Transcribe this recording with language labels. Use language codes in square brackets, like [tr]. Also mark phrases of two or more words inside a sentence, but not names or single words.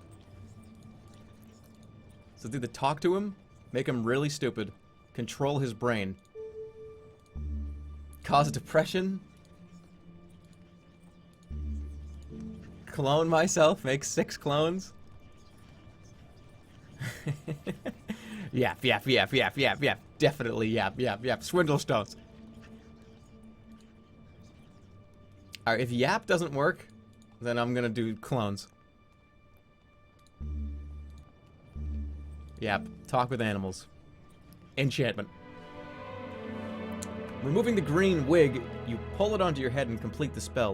[en] So it's either talk to him, make him really stupid, control his brain, cause depression, clone myself, make 6 clones. Yap, yap, yap, yap, yap, yap. Definitely yap, yap, yap. Swindle stones. Alright, if yap doesn't work, then I'm gonna do clones. Yep, talk with animals. Enchantment. Removing the green wig, you pull it onto your head and complete the spell.